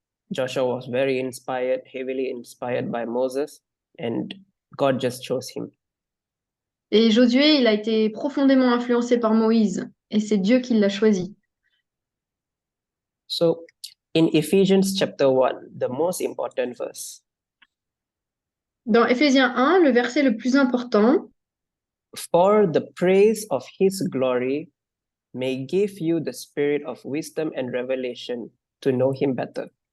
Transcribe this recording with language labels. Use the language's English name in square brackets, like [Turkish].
[English] Joshua was very inspired, heavily inspired by Moses, and God just chose him. [French] Et Josué, il a été profondément influencé par Moïse, et c'est Dieu qui l'a choisi. [English] So, in Ephesians chapter 1, the most important verse. [French] Dans Éphésiens 1, le verset le plus important, [English] For the praise of his glory may give you the spirit of wisdom and revelation to know him better.